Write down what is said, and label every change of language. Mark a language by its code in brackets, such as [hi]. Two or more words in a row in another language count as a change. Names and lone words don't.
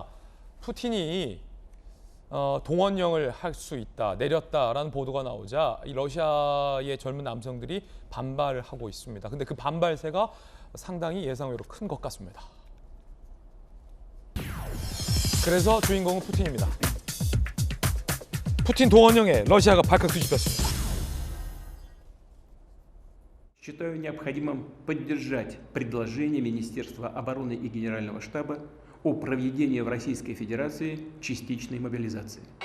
[ko] 푸틴이 동원령을 할 수 있다, 내렸다라는 보도가 나오자 이 러시아의 젊은 남성들이 반발을 하고 있습니다. 근데 그 반발세가 상당히 예상외로 큰 것 같습니다. 그래서 주인공은 푸틴입니다. 푸틴 동원령에 러시아가 발칵 뒤집혔습니다. [ru] Считаю необходимым поддержать предложение Министерства обороны и Генерального штаба о проведении в Российской Федерации частичной мобилизации.